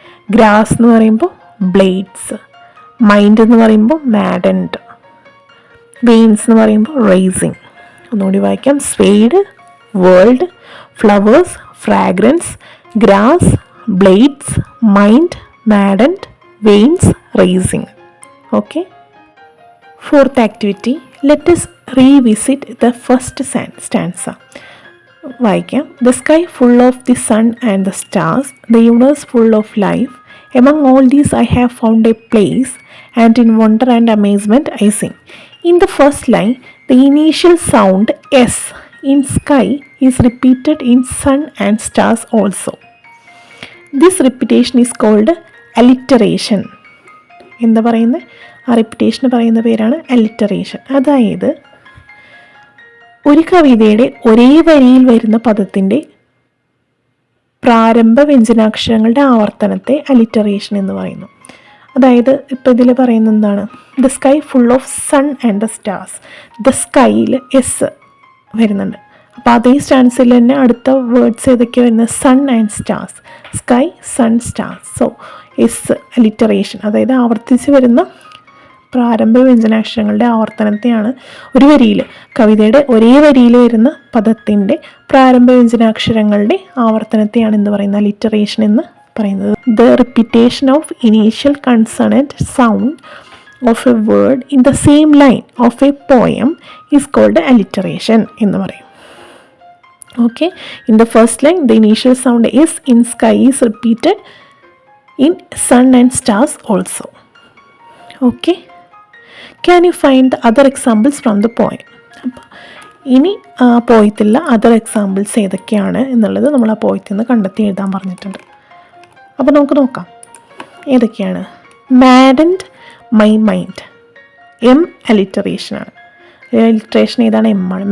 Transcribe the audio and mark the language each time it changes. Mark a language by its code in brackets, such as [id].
[ml] Grass എന്ന് പറയുമ്പോൾ blades. Mind എന്ന് പറയുമ്പോൾ മാഡൻഡ്. വെയിൻസ് എന്ന് പറയുമ്പോൾ റൈസിങ്. ഒന്നുകൂടി വായിക്കാം. [en] Swayed, world, flowers, fragrance, grass, blades, mind, maddened, veins, rising. Okay, fourth activity. Let us revisit the first stanza. [ml] വായിക്കാം. [en] The sky full of the sun and the stars, the universe full of life, among all these I have found a place, and in wonder and amazement I sing. In the first line, the initial sound S in sky is repeated in sun and stars also. This repetition is called alliteration. [ml] എന്താ പറയുന്നത്? ആ റിപ്പിറ്റേഷന് പറയുന്ന പേരാണ് alliteration. അതായത് ഒരു കവിതയുടെ ഒരേ വരിയിൽ വരുന്ന പദത്തിൻ്റെ പ്രാരംഭ വ്യഞ്ജനാക്ഷരങ്ങളുടെ ആവർത്തനത്തെ അലിറ്ററേഷൻ എന്ന് പറയുന്നു. അതായത് ഇപ്പോൾ ഇതിൽ പറയുന്നത് എന്താണ്? [en] The sky full of sun and the stars. [ml] The സ്കൈയിൽ S വരുന്നുണ്ട്. അപ്പോൾ അതേ സ്റ്റാൻസിൽ തന്നെ അടുത്ത വേർഡ്സ് ഏതൊക്കെയാണ് വരുന്നത്? [en] Sun and stars. [ml] Sky, sun, stars. So S alliteration, അതായത് ആവർത്തിച്ച് വരുന്ന പ്രാരംഭ വ്യഞ്ജനാക്ഷരങ്ങളുടെ ആവർത്തനത്തെയാണ് ഒരു വരിയിൽ, കവിതയുടെ ഒരേ വരിയിൽ വരുന്ന പദത്തിൻ്റെ പ്രാരംഭ വ്യഞ്ജനാക്ഷരങ്ങളുടെ ആവർത്തനത്തെയാണ് എന്ന് പറയുന്നത് അലിറ്ററേഷൻ എന്ന് പറയുന്നത്. [en] the repetition of initial consonant sound of a word in the same line of a poem is called alliteration [ml] എന്ന് പറയും. [en] Okay, in the first line the initial sound S in sky is repeated in sun and stars also. Okay, can you find the other examples from the poem? [ml] അപ്പോൾ ഇനി ആ പോയത്തിലുള്ള other examples ഏതൊക്കെയാണ് എന്നുള്ളത് നമ്മൾ ആ പോയത്തിൽ നിന്ന് കണ്ടെത്തി എഴുതാൻ പറഞ്ഞിട്ടുണ്ട്. അപ്പോൾ നമുക്ക് നോക്കാം ഏതൊക്കെയാണ്. [en] maddened my mind, [ml] എം അലിറ്ററേഷനാണ്. അലിറ്ററേഷൻ ഏതാണ്? എം ആണ്.